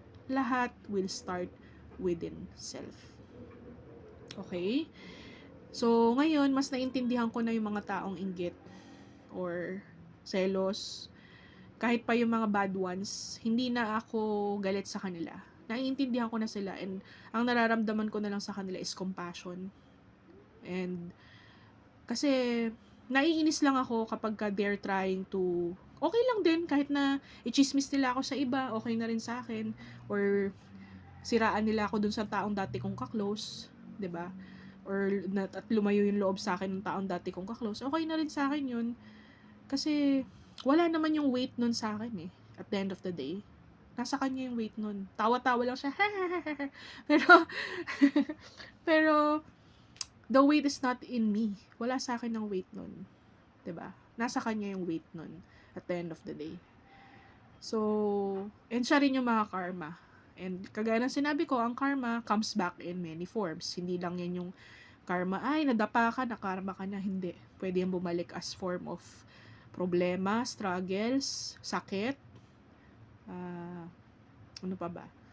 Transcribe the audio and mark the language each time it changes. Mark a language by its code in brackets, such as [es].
[en] Lahat will start within self. Okay? [tl] So, ngayon, mas naintindihan ko na yung mga taong inggit or selos. Kahit pa yung mga bad ones, hindi na ako galit sa kanila. Naiintindihan ko na sila, and ang nararamdaman ko na lang sa kanila is compassion. And kasi naiinis lang ako kapag [en] they're trying to, [tl] okay lang din kahit na i-chismis nila ako sa iba, okay na rin sa akin, or siraan nila ako dun sa taong dati kong ka-close, 'di ba? Or at lumayo yung loob sa akin ng taong dati kong ka-close, okay na rin sa akin yun. Kasi wala naman yung weight nun sa akin [en] at the end of the day. [tl] Nasa kanya yung weight nun. Tawa-tawa lang siya. [en] pero, pero, the weight is not in me. [tl] Wala sa akin ng weight nun. 'Di ba? Nasa kanya yung weight nun [en] at the end of the day. [tl] So, and siya rin yung mga karma. And kagaya ng sinabi ko, ang karma [en] comes back in many forms. [tl] Hindi lang yan yung karma, ay, nadapa ka, nakarma ka na. Hindi. Pwede yung bumalik as form of problema, struggles, sakit, ano pa ba?